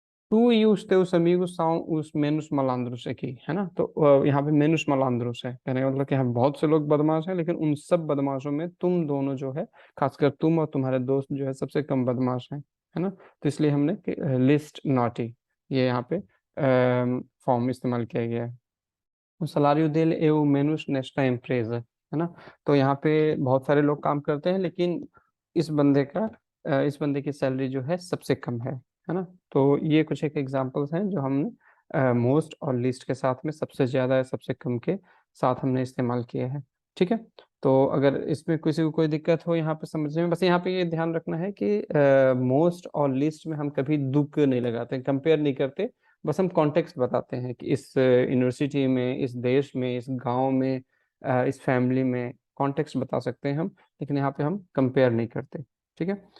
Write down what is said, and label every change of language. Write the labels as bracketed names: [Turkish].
[Portuguese] Tu e os teus amigos são os menos malandros aqui, [Hindi] है ना, तो यहाँ पे [Portuguese] menos malandros [Hindi] है, कहने का मतलब कि यहाँ बहुत से लोग बदमाश हैं, लेकिन उन सब बदमाशों में तुम दोनों जो है, खासकर तुम और तुम्हारे दोस्त जो है सबसे कम बदमाश हैं, है ना। तो इसलिए हमने लिस्ट नॉटी ये यहाँ पे फॉर्म इस्तेमाल किया गया है। [Portuguese] O salário dele é o menos nesta empresa, [Hindi] है ना। तो यहाँ पे बहुत सारे लोग काम करते हैं, लेकिन इस बंदे की सैलरी जो है सबसे कम है ना। तो ये कुछ एक एग्जांपल्स हैं जो हमने मोस्ट और लिस्ट के साथ में सबसे ज़्यादा या सबसे कम के साथ हमने इस्तेमाल किए हैं, ठीक है। तो अगर इसमें किसी को कोई दिक्कत हो यहाँ पे समझने में, बस यहाँ पे ये ध्यान रखना है कि मोस्ट और लिस्ट में हम कभी दुक नहीं लगाते, कंपेयर नहीं करते, बस हम कॉन्टेक्स्ट बताते हैं कि इस यूनिवर्सिटी में, इस देश में, इस गांव में, इस फैमिली में, कॉन्टेक्स्ट बता सकते हैं हम, लेकिन यहाँ पे हम कंपेयर नहीं करते, ठीक है।